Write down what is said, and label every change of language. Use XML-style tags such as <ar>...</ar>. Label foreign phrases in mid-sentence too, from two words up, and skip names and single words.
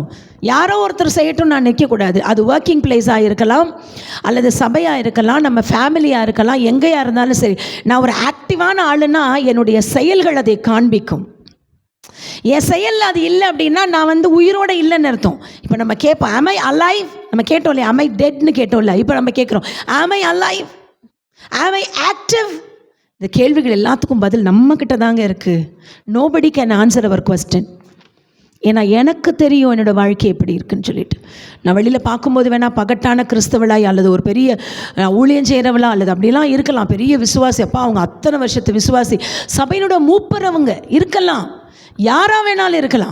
<ta>யாரோ ஒருத்தர் செய்யட்டும் நான் நிற்கக்கூடாது. அது</ta> <en>working placeஆக</en> <ta>இருக்கலாம் அல்லது சபையாக இருக்கலாம், நம்ம ஃபேமிலியாக இருக்கலாம், எங்கேயா இருந்தாலும் சரி. நான் ஒரு ஆக்டிவான ஆளுன்னா என்னுடைய செயல்கள் அதை காண்பிக்கும். என் செயலில் அது இல்லை அப்படின்னா நான் வந்து உயிரோடு இல்லைன்னு அர்த்தம். இப்போ நம்ம கேட்போம்,</ta> <en>am I alive?</en> <ta>நம்ம கேட்டோம் இல்லையா,</ta> <en>am I deadன்னு கேட்டோம்ல.</en> <ta>இப்போ நம்ம கேட்குறோம்,</ta> <en>am I alive? am I active?</en> <ta>இந்த கேள்விகள் எல்லாத்துக்கும் பதில் நம்மக்கிட்ட தாங்க இருக்குது.</ta> <en>nobody can answer our question.</en> <ta>ஏன்னா எனக்கு தெரியும் என்னோடய வாழ்க்கை எப்படி இருக்குன்னு சொல்லிட்டு. நான் வெளியில் பார்க்கும்போது வேணால் பகட்டான கிறிஸ்தவளாய் அல்லது ஒரு பெரிய ஊழியம் செய்கிறவளா அல்லது அப்படிலாம் இருக்கலாம், பெரிய விசுவாசி, அப்பா அவங்க அத்தனை வருஷத்து விசுவாசி, சபையினோட மூப்பரவங்க இருக்கலாம், யாராக வேணாலும் இருக்கலாம்.</ta>